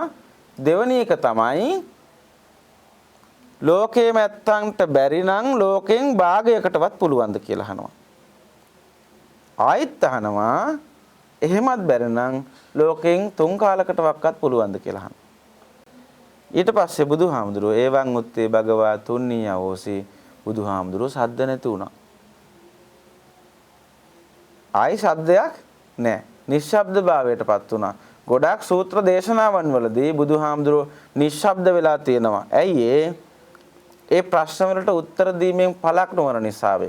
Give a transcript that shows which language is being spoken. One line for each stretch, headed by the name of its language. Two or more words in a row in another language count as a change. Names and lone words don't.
Sinhala: දෙවෙනි එක තමයි ලෝකයේම ඇත්තන්ට බැරි නම් ලෝකයෙන් භාගයකටවත් පුළුවන්ද කියලා අහනවා. ආයෙත් අහනවා එහෙමත් බැරි නම් ලෝකයෙන් තුන් කාලකටවත් පුළුවන්ද කියලා අහනවා. ඊට පස්සේ බුදුහාමුදුරුවෝ
Pali: ඒවං උත්තේ භගවා තුන්නී අවෝසි
Sinhala: බුදුහාමුදුරුවෝ සද්ද නැති වුණා. ආයි ශබ්දයක් නැහැ. නිශ්ශබ්ද භාවයටපත් වුණා. ගොඩාක් සූත්‍ර දේශනාවන් වලදී බුදුහාමුදුරුවෝ නිශ්ශබ්ද වෙලා තියෙනවා. ඇයි ඒ ප්‍රශ්න වලට උත්තර දීමෙන් පළක් නොවන නිසා වේ.